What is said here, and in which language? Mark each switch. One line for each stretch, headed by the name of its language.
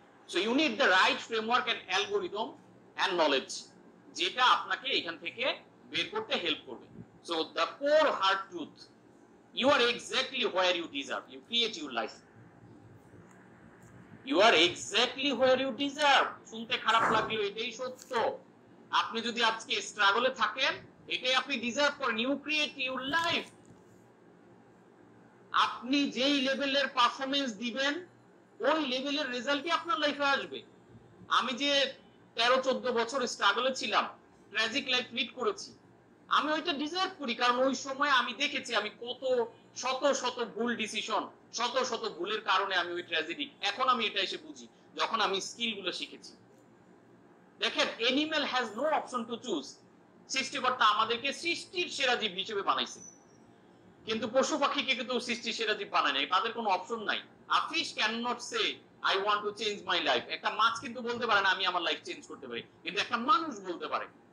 English: So you need the right framework and algorithm and knowledge,
Bangla: যেটা আপনাকে এখান থেকে বের করতে হেল্প করবে।
English: So the core hard truth, you are exactly where you deserve, you create your life, you are exactly where you deserve।
Bangla: শুনতে খারাপ লাগলো, এটাই সত্য। আপনি যদি আজকে স্ট্রাগলে থাকেন, এটাই আপনি ডিজার্ভ করেন,
English: you create your life।
Bangla: আপনি যেই লেভেলের পারফরম্যান্স দিবেন ওই লেভেলের রেজাল্টই আপনার লাইফে আসবে। আমি যে 13-14 বছর স্ট্রাগলে ছিলাম, ট্র্যাজিক লাইফ লিড করেছি, আমি ওইটা ডিজার্ভ করি, কারণ ওই সময় আমি দেখেছি আমি কত শত শত ভুল ডিসিশন, শত শত ভুলের কারণে আমি ওই ট্র্যাজেডি, এখন আমি এটা এসে বুঝি যখন আমি স্কিলগুলো শিখেছি। দেখেন,
English: Animal has no option to choose.
Bangla: সৃষ্টিকর্তা আমাদেরকে সৃষ্টির সেরা জীব হিসেবে বানাইছে, কিন্তু পশু পাখিকে কিন্তু সৃষ্টির সেরা জীব বানায় নাই, তাদের কোনো অপশন নাই।
English: A fish cannot say I want to change my life।
Bangla: একটা মাছ কিন্তু বলতে পারে না আমি আমার লাইফ চেঞ্জ করতে পারি, কিন্তু একটা মানুষ বলতে পারে।